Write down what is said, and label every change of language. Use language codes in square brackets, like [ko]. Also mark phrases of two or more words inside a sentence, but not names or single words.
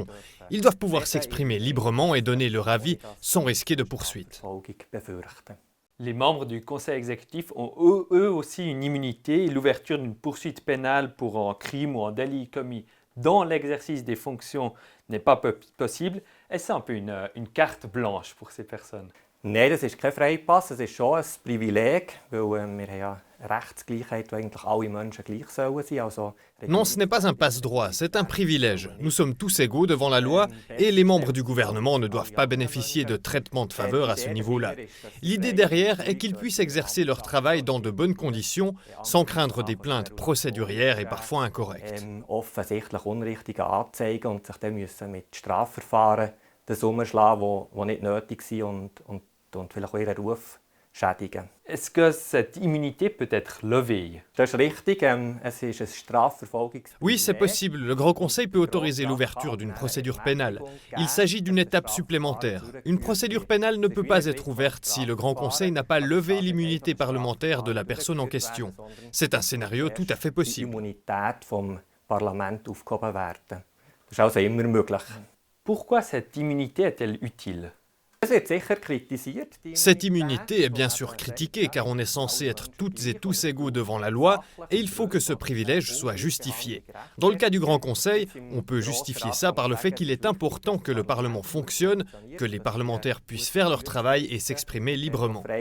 [fr] Ils doivent pouvoir s'exprimer librement et donner leur avis sans risquer de poursuites. Les membres du Conseil exécutif ont eux aussi une immunité et l'ouverture d'une poursuite pénale pour un crime ou un délit commis dans l'exercice des fonctions n'est pas possible. Est-ce un peu une carte blanche pour ces personnes? [de] Nein, das ist kein Freipass, es ist schon ein Privileg, weil wir haben ja Rechtsgleichheit, wo eigentlich alle Menschen gleich sollen sein. [fr] Non, ce n'est pas un passe-droit, c'est un privilège. Nous sommes tous égaux devant la loi et les membres du gouvernement ne doivent pas bénéficier de traitement de faveur à ce niveau-là. L'idée derrière est qu'ils puissent exercer leur travail dans de bonnes conditions, sans craindre des plaintes procédurières et parfois incorrectes. [de] Offensichtlich unrichtige Anzeigen und sich dann müssen mit Strafverfahren das umschlagen, die nicht nötig sind und vielleicht auch ihren Ruf schädigen. [fr] Est-ce que cette immunité peut être levée? [de] Das ist richtig, es ist ein Strafverfolgungs... [fr] Oui, c'est possible. Le Grand Conseil peut autoriser l'ouverture d'une procédure pénale. Il s'agit d'une étape supplémentaire. Une procédure pénale ne peut pas être ouverte si le Grand Conseil n'a pas levé l'immunité parlementaire de la personne en question. C'est un scénario tout à fait possible. [de] Immunität vom Parlament aufgehoben werden. Das ist also immer möglich. [fr] Pourquoi cette immunité est-elle utile? Cette immunité est bien sûr critiquée car on est censé être toutes et tous égaux devant la loi et il faut que ce privilège soit justifié. Dans le cas du Grand Conseil, on peut justifier ça par le fait qu'il est important que le Parlement fonctionne, que les parlementaires puissent faire leur travail et s'exprimer librement.